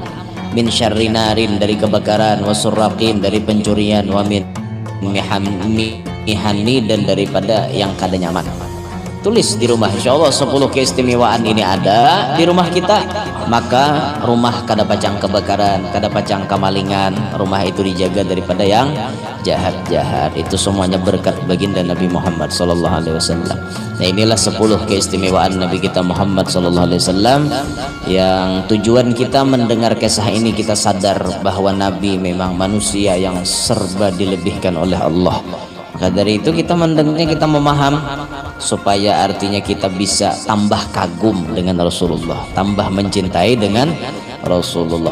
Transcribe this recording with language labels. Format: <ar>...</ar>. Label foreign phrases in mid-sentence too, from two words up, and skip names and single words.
<ar>من شر نار</ar> <id>dari kebakaran, wasurraqin dari pencurian,</id> <ar>ومن محن</ar> <id>dan daripada yang kada nyaman.</id> <bjn>Tulis di rumah, insyaallah 10 keistimewaan ini ada di rumah kita, maka rumah kada pacang kebakaran, kada pacang kemalingan, rumah itu dijaga daripada yang jahat-jahat.</bjn> <id>Itu semuanya berkat baginda Nabi Muhammad</id> <ar>صلى الله عليه وسلم.</ar> <id>Nah, inilah 10 keistimewaan Nabi kita Muhammad</id> <ar>صلى الله عليه وسلم</ar> <id>yang tujuan kita mendengar kisah ini kita sadar bahwa Nabi memang manusia yang serba dilebihkan oleh Allah. Maka dari itu kita mendengarnya, kita memaham supaya artinya kita bisa tambah kagum dengan Rasulullah, tambah mencintai dengan Rasulullah.</id>